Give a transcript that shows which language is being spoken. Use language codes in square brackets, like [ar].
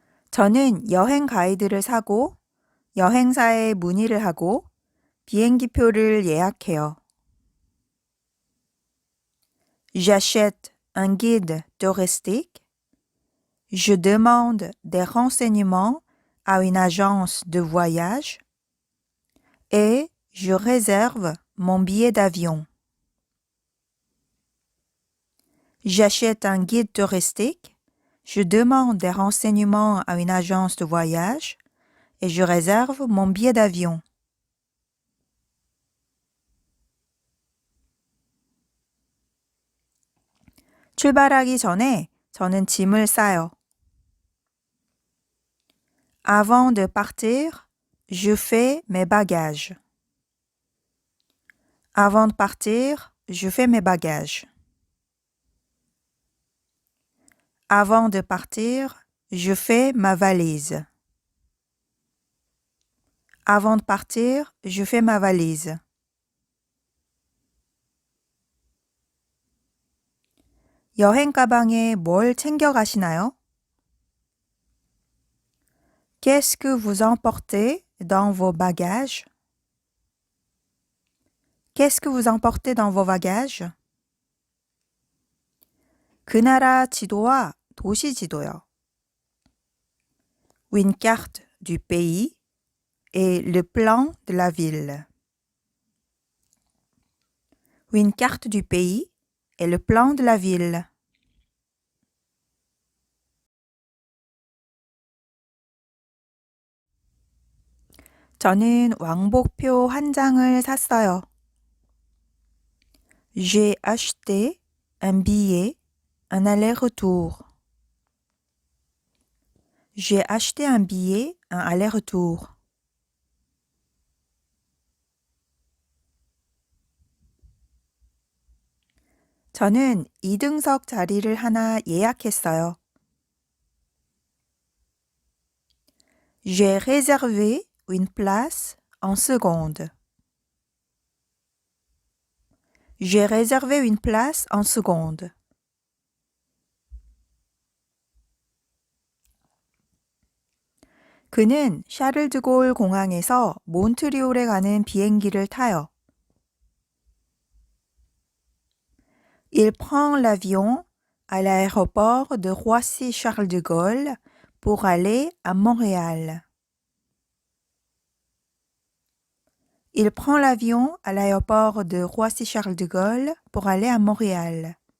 [ko] 저는 여행 가이드를 사고 여행사에 문의를 하고 비행기표를 예약해요. [fr] J'achète un guide touristique. Je demande des renseignements à une agence de voyage et je réserve mon billet d'avion. J'achète un guide touristique. Je demande des renseignements à une agence de voyage et je réserve mon billet d'avion. [ko] 출발하기 전에 저는 짐을 싸요. [fr] Avant de partir, je fais mes bagages. Avant de partir, je fais mes bagages. Avant de partir, je fais ma valise. Avant de partir, je fais ma valise. [ko] 여행 가방에 뭘 챙겨 가시나요? [fr] Qu'est-ce que vous emportez dans vos bagages? Qu'est-ce que vous emportez dans vos bagages? [ko] 그 나라 지도와 도시 지도요. [fr] Une carte du pays et le plan de la ville. Une carte du pays et le plan de la ville. [ko] 저는 왕복표 한 장을 샀어요. [fr] J'ai acheté un billet, un aller-retour. J'ai acheté un billet, un aller-retour. [ko] 저는 2등석 자리를 하나 예약했어요. [fr] J'ai réservé une place en seconde. J'ai réservé une place en seconde. [ko] 그는 샤를드골 공항에서 몬트리올에 가는 비행기를 타요. [fr] Il prend l'avion à l'aéroport de Roissy-Charles de Gaulle pour aller à Montréal. Il prend l'avion à l'aéroport de Roissy-Charles de Gaulle pour aller à Montréal.